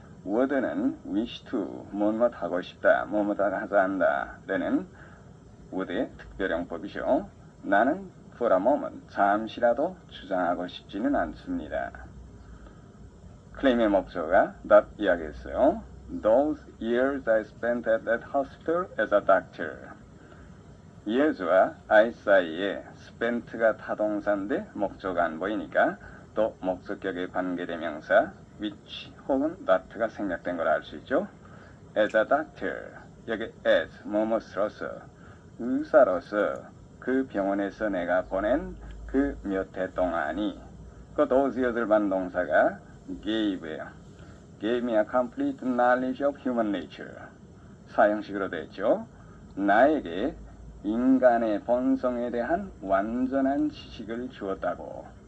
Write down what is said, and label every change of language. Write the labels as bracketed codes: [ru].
[ko] would는 [en] wish to, [ko] 뭐뭐 하고 싶다, 뭐뭐 하자 한다. 라는 would의 특별형법이죠. 나는 [en] for a moment, [ko] 잠시라도 주장하고 싶지는 않습니다. claim의 목적어가 that 이야기했어요. [en] Those years I spent at that hospital as a doctor. [ko] years와 I 사이에 spent가 타동사인데 목적어가 안 보이니까 또 목적격의 관계대명사 which 혹은 that가 생략된 걸 알 수 있죠. [en] as a doctor, [ko] 여기 as, 뭐뭐으로서, 의사로서 그 병원에서 내가 보낸 그 몇 해 동안이 그 [en] those years [ko] 를 받는 동사가 gave예요. [en] gave me a complete knowledge of human nature. [ko] 사형식으로 되죠. 나에게 인간의 본성에 대한 완전한 지식을 주었다고.